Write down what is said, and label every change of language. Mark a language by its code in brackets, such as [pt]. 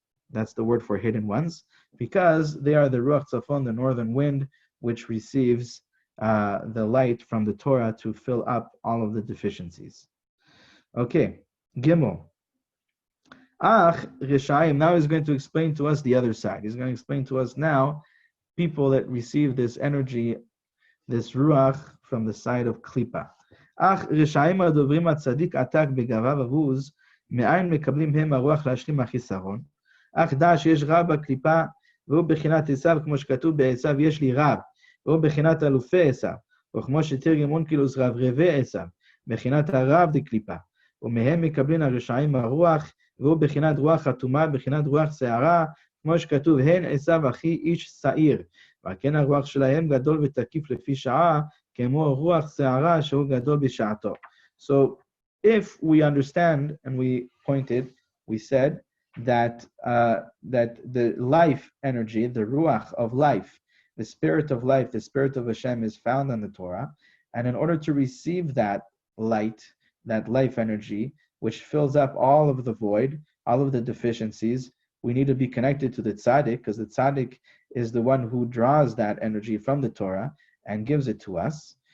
[en] That's the word for hidden ones, because they are the Ruach Tzafon, the northern wind, which receives the light from the Torah to fill up all of the deficiencies. Okay, Gimel. Rishayim, now he's going to explain to us the other side. He's going to explain to us now people that receive this energy, this ruach, from the side of Klipa. [he] Rishayim הדוברים הצדיק עתק בגאווה ובוז, מאין מקבלים הם הרוח להשלים החיסרון. אך דע שיש רב בקליפה, והוא בחינת עשיו, כמו שכתוב בעשיו יש לי רב, והוא בחינת אלופי עשיו, וכמו שתרגם אונקילוס רב רבי עשיו, בחינת הרב דקליפה, ומהם מקבלים הרשעים הרוח, והוא בחינת רוח חתומה, בחינת רוח שערה, כמו שכתוב, הן עשיו אחי איש שעיר, וכן הרוח שלהם גדול ותקיף לפי שעה, כמו רוח שערה שהוא גדול בשעתו. [en] So, if we understand, and we said that the life energy, the ruach of life, the spirit of life, the spirit of Hashem is found in the Torah, and in order to receive that light, that life energy, which fills up all of the void, all of the deficiencies, we need to be connected to the tzaddik, because the tzaddik is the one who draws that energy from the Torah and gives it to us.